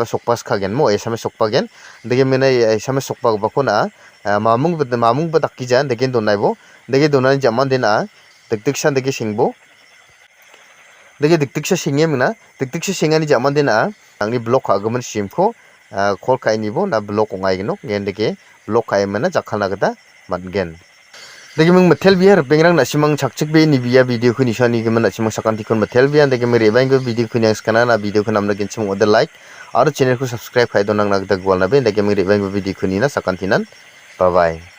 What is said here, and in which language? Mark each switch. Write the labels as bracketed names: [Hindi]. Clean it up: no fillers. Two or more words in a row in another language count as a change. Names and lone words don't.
[Garo] sokpas kagen mo SMS sokpagen dege menai SMS sokpa ko na mamung badakija dege donaibo dege donani jamande na dikdiksan dege singbo dege dikdiksa singe mena dikdiksa singani jamande na nangni block agumon simko call kainibo na block ongaigno ngendege block kaimana jakhalna gada matgen dege mung metel biar bengrang na simang chakchik be ni biya video khuni shani gemen na simang sakanti kon metel biya dege mere baing video khuni angskana na video khunam na genchim ode like aro channel ko subscribe khai donang na gada gwalna be dege mere baing video khuni na sakantinan [English] bye bye.